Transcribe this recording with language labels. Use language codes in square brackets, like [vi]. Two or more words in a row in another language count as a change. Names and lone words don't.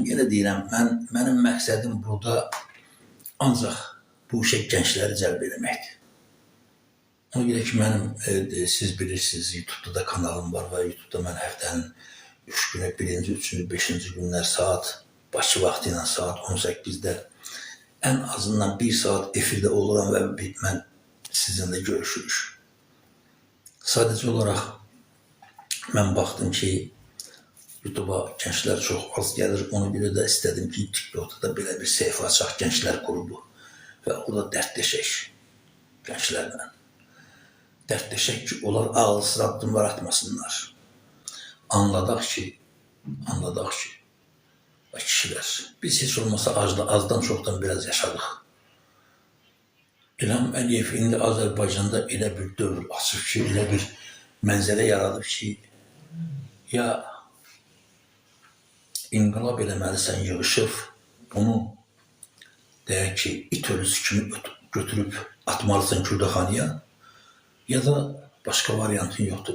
[az] Yenə deyirəm, mənim məqsədim burada ancaq bu işə gəncləri cəlb eləməkdir. Ona görə ki, mənim siz bilirsiniz, YouTube'da da kanalım var və YouTube'da mən həftənin 3 günü, 1-ci, 3-cü, 5-ci günlər saat Bakı vaxtı ilə saat 18'də [tr] en azından [az] 1 saat efirde oluram və mən sizinle görüşürük. [tr] Sadece olarak ben baktım ki YouTube'a gençler çok az gelir. Ona göre de istedim ki TikTok'ta da böyle bir sayfa açaq Gençler Grubu ve orada dertleşək gençlerle. [az] Dertleşək ki onlar ağılsız addımlar atmasınlar. [tr] Anladıq ki kişiler biz hiç olmasa azdan çoktan biraz yaşadık. [az] İlham Əliyev indi Azərbaycanda elə bir dövr açıb ki, elə bir mənzərə yaradıb ki, ya inqilab eləməlisən yığışıb, bunu deyək ki, it ölüsü kimi götürüb atmalısan Kürdəxanıya, ya da başqa variantın yoxdur.